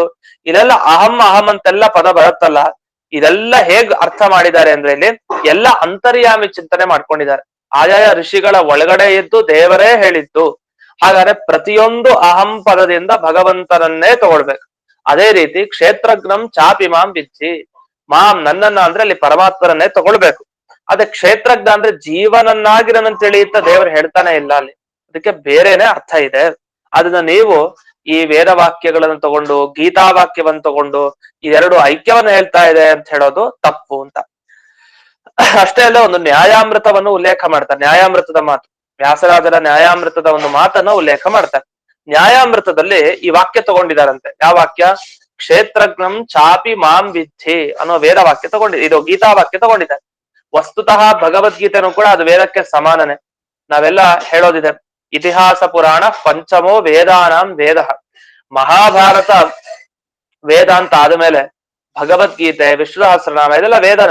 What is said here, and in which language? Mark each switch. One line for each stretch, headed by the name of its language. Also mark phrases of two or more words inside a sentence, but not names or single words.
Kannada: ಇದೆಲ್ಲ ಅಹಂ ಅಹಂ ಅಂತೆಲ್ಲ ಪದ ಬರುತ್ತಲ್ಲ, ಇದೆಲ್ಲ ಹೇಗ್ ಅರ್ಥ ಮಾಡಿದ್ದಾರೆ ಅಂದ್ರೆ ಇಲ್ಲಿ ಎಲ್ಲ ಅಂತರ್ಯಾಮಿ ಚಿಂತನೆ ಮಾಡ್ಕೊಂಡಿದ್ದಾರೆ. ಆಯಾಯ ಋಷಿಗಳ ಒಳಗಡೆ ಇದ್ದು ದೇವರೇ ಹೇಳಿದ್ದು. ಹಾಗಾದ್ರೆ ಪ್ರತಿಯೊಂದು ಅಹಂ ಪದದಿಂದ ಭಗವಂತನನ್ನೇ ತಗೊಳ್ಬೇಕು. ಅದೇ ರೀತಿ
Sanskrit: ಕ್ಷೇತ್ರಜ್ಞಂ ಚಾಪಿ ಮಾಂ ವಿದ್ಧಿ,
Kannada: ಮಾಂ ನನ್ನನ್ನ ಅಂದ್ರೆ ಅಲ್ಲಿ ಪರಮಾತ್ಮರನ್ನೇ ತಗೊಳ್ಬೇಕು. ಅದೇ ಕ್ಷೇತ್ರಜ್ಞ ಅಂದ್ರೆ ಜೀವನನ್ನಾಗಿ ನನ್ನ ತಿಳಿಯುತ್ತ ದೇವರು ಹೇಳ್ತಾನೆ ಇಲ್ಲ ಅಲ್ಲಿ, ಅದಕ್ಕೆ ಬೇರೆನೆ ಅರ್ಥ ಇದೆ. ಅದನ್ನ ನೀವು ಈ ವೇದ ವಾಕ್ಯಗಳನ್ನು ತಗೊಂಡು ಗೀತಾ ವಾಕ್ಯವನ್ನು ತಗೊಂಡು ಇದೆರಡು ಐಕ್ಯವನ್ನ ಹೇಳ್ತಾ ಇದೆ ಅಂತ ಹೇಳೋದು ತಪ್ಪು ಅಂತ. ಅಷ್ಟೇ ಅಲ್ಲ, ಒಂದು ನ್ಯಾಯಾಮೃತವನ್ನು ಉಲ್ಲೇಖ ಮಾಡ್ತಾರೆ, ನ್ಯಾಯಾಮೃತದ ಮಾತು, ವ್ಯಾಸರಾಜರ ನ್ಯಾಯಾಮೃತದ ಒಂದು ಮಾತನ್ನ ಉಲ್ಲೇಖ ಮಾಡ್ತಾರೆ. ನ್ಯಾಯಾಮೃತದಲ್ಲಿ ಈ ವಾಕ್ಯ ತಗೊಂಡಿದಾರಂತೆ. ಯಾವ ವಾಕ್ಯ?
Sanskrit: ಕ್ಷೇತ್ರಜ್ಞಂ ಚಾಪಿ ಮಾಂ ವಿದ್ಧಿ
Kannada: ಅನ್ನೋ ವೇದ ವಾಕ್ಯ ಇದು ಗೀತಾ ವಾಕ್ಯ ತಗೊಂಡಿದ್ದಾರೆ. ವಸ್ತುತಃ ಭಗವದ್ಗೀತೆನೂ ಕೂಡ ಅದು ವೇದಕ್ಕೆ ಸಮಾನನೆ. ನಾವೆಲ್ಲ ಹೇಳೋದಿದೆ,
Sanskrit: ಇತಿಹಾಸ ಪುರಾಣ ಪಂಚಮೋ ವೇದಾನಾಂ ವೇದ.
Kannada: ಮಹಾಭಾರತ ವೇದ ಅಂತ ಆದ್ಮೇಲೆ ಭಗವದ್ಗೀತೆ, ವಿಷ್ಣು ಸಹಸ್ರನಾಮ ಇದೆಲ್ಲ ವೇದನೆ.